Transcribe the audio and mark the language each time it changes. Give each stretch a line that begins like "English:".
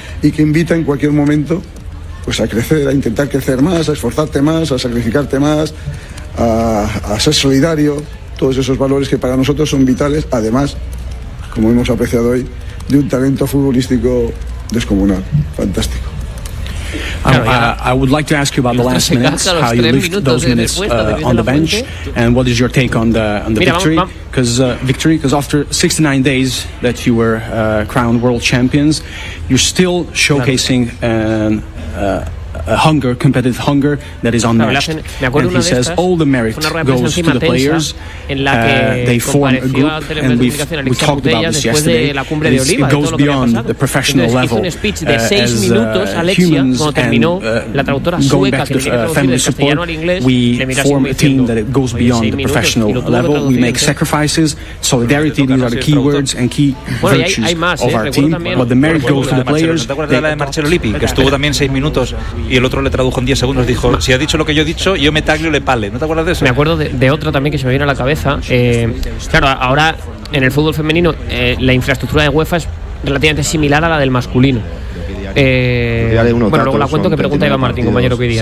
Spanish: Y que invita en cualquier momento pues a crecer, a intentar crecer más, a esforzarte más, a sacrificarte más, a ser solidario, todos esos valores que para nosotros son vitales, además, como hemos apreciado hoy, de un talento futbolístico descomunal, fantástico.
English: I would like to ask you about the last minutes, how you lived those minutes on the bench, and what is your take on the victory? Because after 69 days that you were crowned world champions, you're still showcasing a hunger, competitive hunger that is unmatched. And he says all the merit goes to the players. They form a group, and we talked about this yesterday. It goes beyond the professional level as humans and going back to family support. We form a team that goes beyond the professional level. We make sacrifices, solidarity. These are the key words and key virtues of our team. But the merit goes to the players.
Spanish: De Marcelo Lippi, que estuvo también 6 minutos. Y el otro le tradujo en 10 segundos, dijo, si ha dicho lo que yo he dicho, yo
Italian: me taglio le pale.
Spanish: ¿No te acuerdas de eso? Me acuerdo de otro también que se me vino a la cabeza. Claro, ahora en el fútbol femenino la infraestructura de UEFA es relativamente similar a la del masculino. Luego la cuento, que pregunta Iván Martín, compañero que diría.